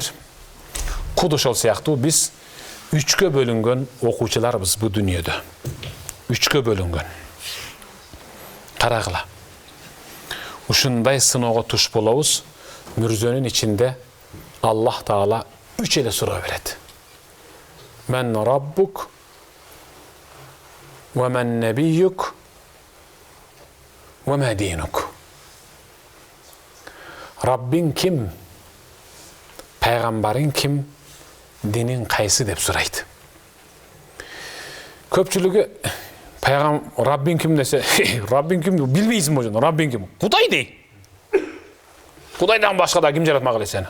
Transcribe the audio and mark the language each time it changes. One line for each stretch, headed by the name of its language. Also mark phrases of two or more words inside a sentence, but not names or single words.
Kyrgyz: Куд ошол сыяктуу биз 3-кө бөлүнгөн окуучуларбыз бу дүйнөдө. 3-кө бөлүнгөн. Карагыла. Ушундай сыноого туш болобуз. Мүрзөнүн ичинде Аллах Таала 3 эле суроо берет.
Arabic: من ربك ومن نبيك وما دينك.
Kyrgyz: Раббин ким? Пайгамбарың ким? Динин кайсы деп сурайт. Көпчүлүгү Раббин ким десе, Раббин ким билбейсиңби ошону? Раббин ким? Кудай дей. Кудайдан башка да ким жаратмак эле сени?